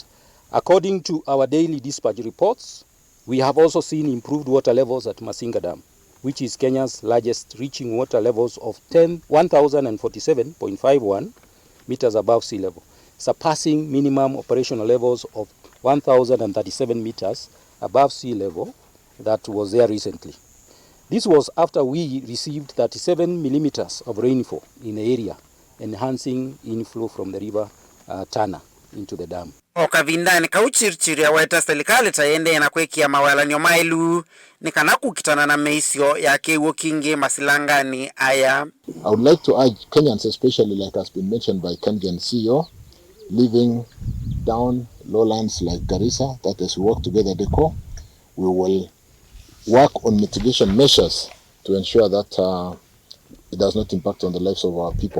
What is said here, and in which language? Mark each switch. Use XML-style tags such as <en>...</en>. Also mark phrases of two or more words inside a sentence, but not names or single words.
<en>According to our daily dispatch reports, we have also seen improved water levels at Masinga Dam, which is Kenya's largest, reaching water levels of 1,047.51 meters above sea level, surpassing minimum operational levels of 1,037 meters above sea level that was there recently. This was after we received 37 millimeters of rainfall in the area, enhancing inflow from the river Tana into the dam.</en> <kam>Okavindani kauchirchiri aweta Silikali tayiendeeye na kwekia mawalanyo mailu ni kana kukitana na meisio ya kiw'u kingi masilangani aya.</kam> <en>I would like to urge Kenyans, especially like has been mentioned by Kenyan CEO, living down lowlands like Garissa, that as we work together, we will work on mitigation measures to ensure that it does not impact on the lives of our people.</en>